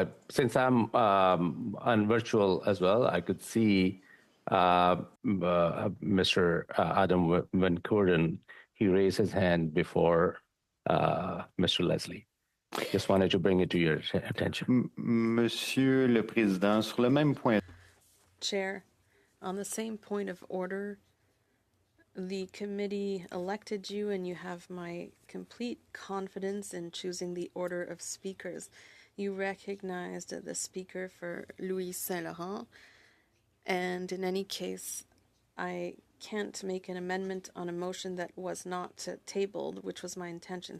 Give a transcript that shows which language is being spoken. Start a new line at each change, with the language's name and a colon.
English: Since I'm on virtual as well, I could see Mr. Adam Van Coorden. He raised his hand before Mr. Leslie. Just wanted to bring it to your attention.
French: Monsieur le Président, sur le même point.
English: Chair, on the same point of order, the committee elected you and you have my complete confidence in choosing the order of speakers. You recognized the speaker for Louis Saint-Laurent, and in any case, I can't make an amendment on a motion that was not tabled, which was my intention.